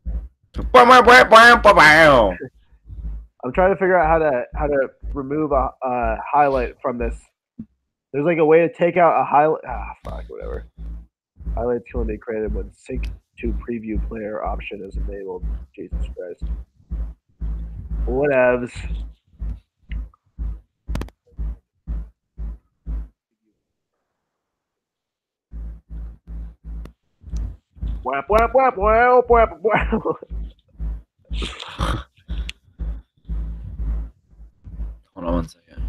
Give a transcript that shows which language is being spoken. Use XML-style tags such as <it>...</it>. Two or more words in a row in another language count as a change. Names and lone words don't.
<en>I'm trying to figure out how to remove a highlight from this. There's like a way to take out a highlight. Fuck, whatever. Highlights can only be created when sync to preview player option is enabled. Jesus Christ. Whatevs. Wap, wap, wap, wap, wap, wap. Hold on one second.</en>